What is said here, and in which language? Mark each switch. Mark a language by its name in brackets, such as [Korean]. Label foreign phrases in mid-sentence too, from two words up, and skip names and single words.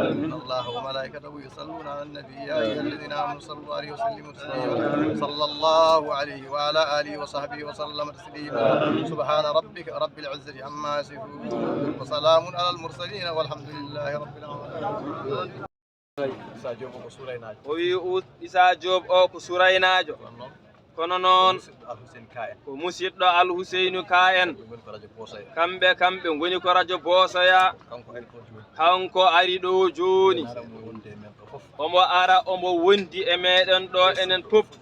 [Arabic] الله وملائكته يصلون على النبي يا أيها الذين آمنوا صلوا عليه وسلموا تسليما. صلى الله عليه وعلى آله وصحبه وسلم تسليما. سبحان ربك رب العزة عما يصفون وسلام على المرسلين والحمد لله رب العالمين. [Fula] o wi Issa Diop o ko Souraynaajo kono noon ko musidɗo Al Huseynu Ka en kamɓe ngoni ko radio Bosoya kanko ari ɗo joni omo ara omo wondi e meɗen ɗo enen fof